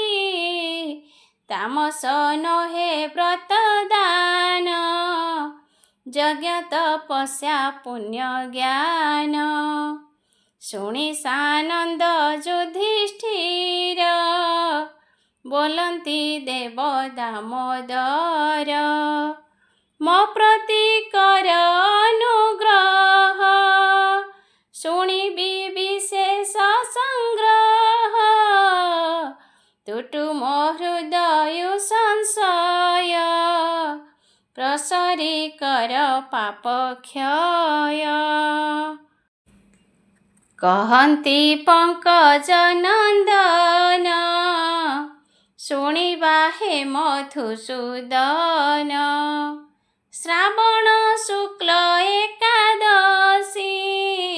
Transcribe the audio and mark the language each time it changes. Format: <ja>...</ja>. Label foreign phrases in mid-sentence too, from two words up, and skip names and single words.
<or>ତାମସ ନହେ ବ୍ରତ ଦାନ ଯଜ୍ଞ ତପସ୍ୟା ପୁଣ୍ୟ ଜ୍ଞାନ। ଶୁଣି ସାନନ୍ଦ ଯୁଧିଷ୍ଠିର ବୋଲନ୍ତି ଦେବ ଦାମୋଦର। ମୋ ପ୍ରତି କର ଅନୁଗ୍ରହ ଶୁଣିବି ବିଶେଷ ସଂଗ୍ରହ। ତୁଟୁ ମୋ ହୃଦୟ ସଂଶୟ ପ୍ରସରି କର ପାପ କ୍ଷୟ। କହନ୍ତି ପଙ୍କଜ ନନ୍ଦନ ଶୁଣିବା ହେ ମଧୁସୂଦନ। ଶ୍ରାବଣ ଶୁକ୍ଳ ଏକାଦଶୀ</or>